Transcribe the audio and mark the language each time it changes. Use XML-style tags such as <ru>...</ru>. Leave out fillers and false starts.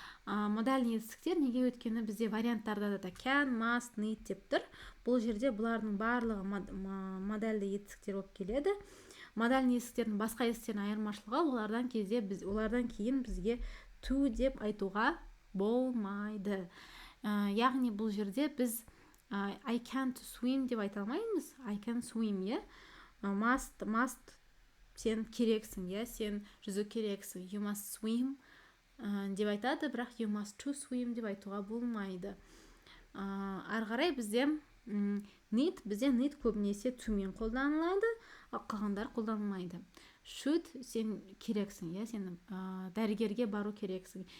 <kk>Модальный етістіктер неге, өйткені бізде варианттарда да can, must, need деп тұр. Бұл жерде бұлардың барлығы модальды етістіктер болып келеді. Модальный етістіктердің басқа етістіктердің айырмашылығы, олардан кейін бізге to деп айтуға болмайды. Яғни бұл жерде біз</kk> <en>I can't swim</en> <kk>деп айта алмаймыз.</kk> <en>I can swim,</en> <kk>must сен керексің, сен жүзу керексің.</kk> <en>You must swim</en> <kk>деп айтады, бірақ</kk> <en>you must to swim</en> <kk>деп айтуға болмайды. Ары қарай бізде need көбінесе to мен қолданылады, қалғандар қолданылмайды. Should сен керексің, сен дәрігерге бару керексің.</kk>